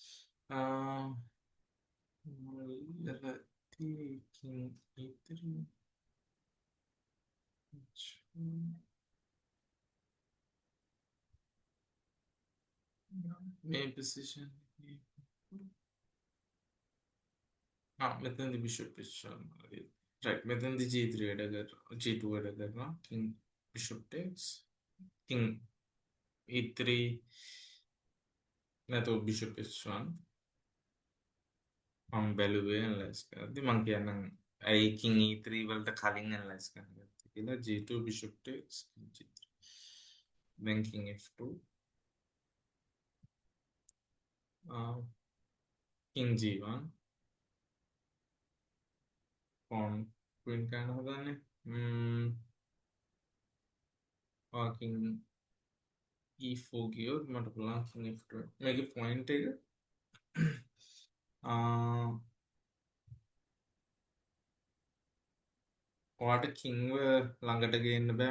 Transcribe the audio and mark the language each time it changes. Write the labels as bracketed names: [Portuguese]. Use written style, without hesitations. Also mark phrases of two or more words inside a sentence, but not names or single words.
[Sinhala] ඉලගත්ති [English] king E3 [Sinhala] මේ position මෙතනදි [English] bishop position right. [Sinhala] මෙතනදි G3 වැඩ කරනවා. G2 වැඩ කරනවා. [English] king bishop takes king E3 [Sinhala] නැතෝ [English] bishop H1 [Sinhala] මම බැලුවේ ඇනලයිස් කරද්දි මං කියන්නම් ඇයි [English] king E3 [Sinhala] වලට කලින් ඇනලයිස් කරන්න ගත්තේ කියලා. [English] G2 bishop takes G3 then king F2 king [Sinhala] G1 pawn queen කරන්න හදන්නේ. [English] king E4 [Sinhala] ගියොත් මට පුළුවන් [English] king F2 [Sinhala] මේකේ පොයින්ට් එක ඔයාට කිංව ළඟට ගේන්න බෑ.